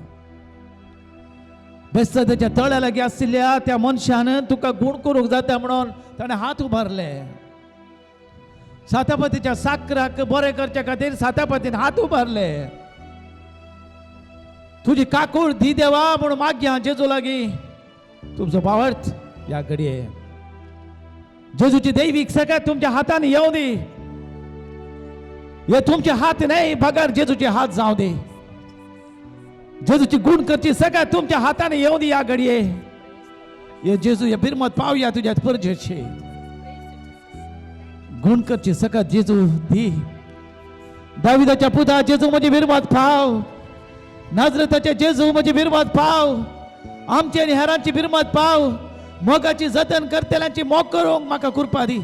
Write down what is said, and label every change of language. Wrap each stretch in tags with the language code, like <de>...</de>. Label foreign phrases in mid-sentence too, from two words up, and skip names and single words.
<kok>बेस्ताच्या तळ्या लागी आशिल्ल्या त्या मनशान तुका गुण करूंक जाता म्हणून ताणें हात उबारले सातापतीच्या साकराक बरें करच्या खातीर सातापतीन हात उबारले तुझी काकूळ दी देवा म्हणून मागया जेजू लागी तुमचो भावार्थ या घडये जेजूची दैविक सगळ्यात तुमच्या हाताने येऊ दे. हे तुमचे हात नाही बगर जेजूचे हात जाऊ दे. जेजूची गुण करची सगळ्यात तुमच्या हाताने येऊ दे या घडीये. ये जेजू या बिरमत पावया तुझ्यात परजेचे गुण करची सगळ्यात जेजू दी. दाविदाच्या पुता जेजू म्हणजे बिरमत पाव. नाजरताचे जेजू म्हणजे बिरमत पाव. आमची आणि हेरांची बिरमत पाव. मोगाची जतन करतेल्यांची मोग करूंक म्हाका कृपा दी.</kok>